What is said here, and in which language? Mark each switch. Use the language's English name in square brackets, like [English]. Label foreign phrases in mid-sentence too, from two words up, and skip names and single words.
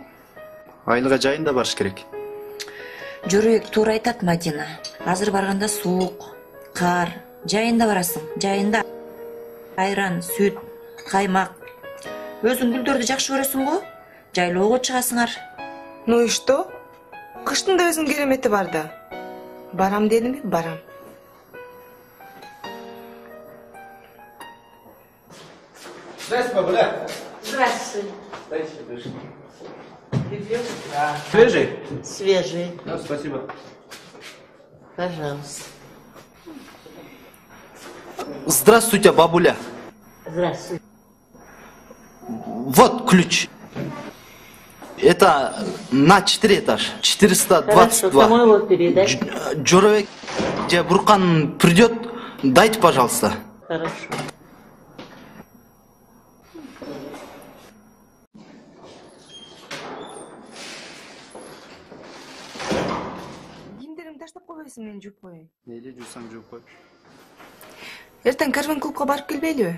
[Kyrgyz] Айылга жайында барыш керек. Жорабек туура айтат Мадина. Азыр барганда суук, кар, жайында барасың. Жайында айран, сүт, каймак. Өзүң гүлдөрдү жакшы көрөсүң го? Жайлоого чыгасыңар. [Russian] Ну и что? [Kyrgyz] Кыштын да өзүнүн керемети бар да. Барам дедимби? Барам. [Russian] Здравствуйте, бабуля. Здравствуй. Дайте крышку. Свежий? Свежий. Да, спасибо. Пожалуйста. Здравствуйте, бабуля. Здравствуй. Вот ключ. Это на 4 этаж. 422. Хорошо, кому его передать? Жорабек, Буркан придет, дайте, пожалуйста. Хорошо. [Kyrgyz] Кийимдеримди таштап койбойсуң, мен жууп коеюн. Мейли жуусаң жууп кой. Эртең карвин клубка барып келбейлиби?